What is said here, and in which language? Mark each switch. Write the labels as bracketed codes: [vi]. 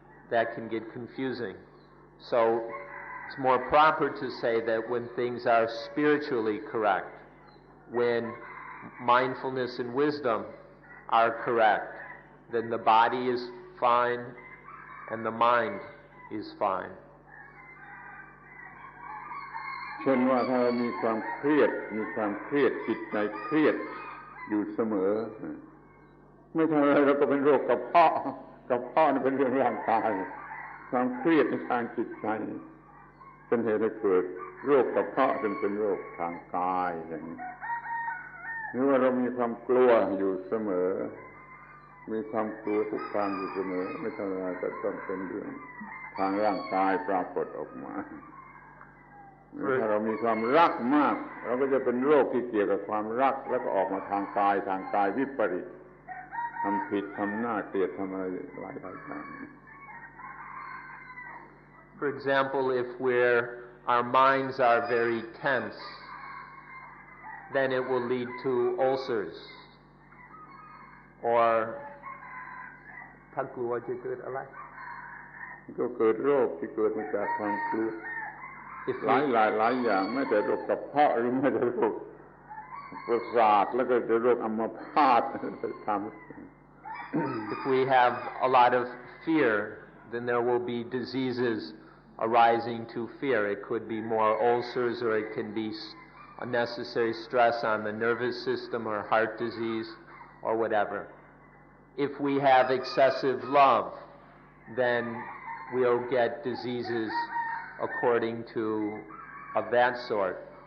[en] That can get confusing. So it's more proper to say that when things are spiritually correct, when mindfulness and wisdom are correct, then the body is fine and the mind is fine. [th] เช่นว่าถ้าเรามีความเครียดจิตใจเครียดอยู่เสมอไม่ทำอะไรเราก็เป็นโรคกระเพาะนี่เป็นเรื่องร่างกายความเครียดในทางจิตใจเป็นเหตุให้เกิดโรคกระเพาะเป็นโรคทางกายอย่างนี้หรือว่าเรามีความกลัวอยู่เสมอมีความกลัวทุกครั้งอยู่เสมอไม่ทำอะไรก็ต้องเป็นเรื่องทางร่างกายปรากฏออกมา ถ้าเรามีความรักมากเราก็จะเป็นโรคที่เกี่ยวกับความรักแล้วก็ออกมาทางกายวิปริตทำผิดทำหน้าเกลียดทำอะไรหลายอย่าง [en] For example, if our minds are very tense, then it will lead to ulcers. [th] Or ถ้ากลัวจะเกิดอะไร ก็เกิดโรคที่เกิดมาจากความกลัวหลายอย่างไม่แต่โรคกระเพาะหรือไม่แต่โรคประสาทแล้วก็จะโรคอัมพาตทำ [en] If we have a lot of fear, then there will be diseases arising to fear. It could be more ulcers, or it can be unnecessary stress on the nervous system or heart disease or whatever. If we have excessive love, then we'll get diseases according to of that sort.